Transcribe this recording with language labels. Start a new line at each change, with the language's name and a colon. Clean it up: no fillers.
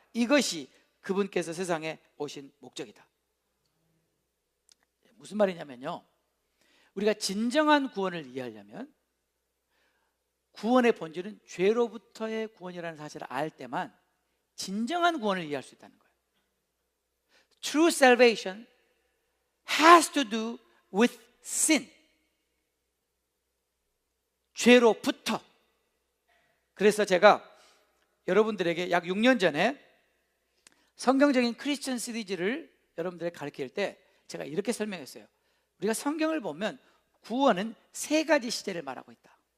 Korean: 이것이 그분께서 세상에 오신 목적이다. 무슨 말이냐면요, 우리가 진정한 구원을 이해하려면 구원의 본질은 죄로부터의 구원이라는 사실을 알 때만 진정한 구원을 이해할 수 있다는 거예요.
English: True salvation has to do with sin.
Korean: 죄로부터. 그래서 제가 여러분들에게 약 6년 전에 성경적인 크리스천 시리즈를 여러분들에게 가르칠 때 제가 이렇게 설명했어요. 우리가 성경을 보면 구원은 세 가지 시제를 말하고 있다.